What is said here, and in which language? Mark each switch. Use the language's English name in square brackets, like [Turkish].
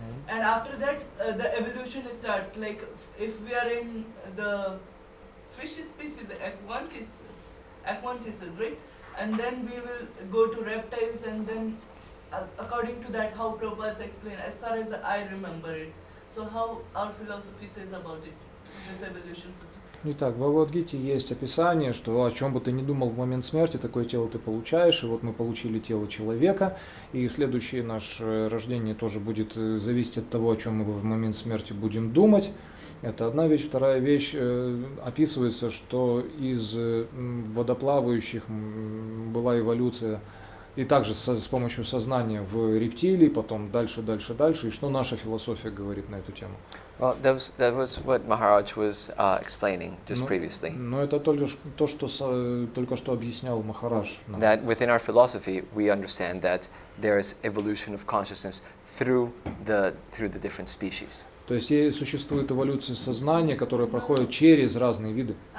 [English] And after that, the evolution starts. If we are in the fish species, Aquantis, right? And then we will go to reptiles, and then according to that, how Prabhupada explained, as far as I remember it. So how our philosophy says about it? this evolution system. [Russian] Итак, в Бхагавад-гите есть описание, что о чем бы ты ни думал в момент смерти, такое тело ты получаешь, и вот мы получили тело человека, и следующее наше рождение тоже будет зависеть от того, о чем мы в момент смерти будем думать. Это одна вещь. Вторая вещь, описывается, что из водоплавающих была эволюция, и также с помощью сознания в рептилии, потом дальше, и что наша философия говорит на эту тему. [English] Well, that was what Maharaj was explaining just previously. [Russian] Но это только что объяснял Махарадж. [English] That within our philosophy we understand that there is evolution of consciousness through the different species. [Russian] То есть существует эволюция сознания, которая проходит через разные виды.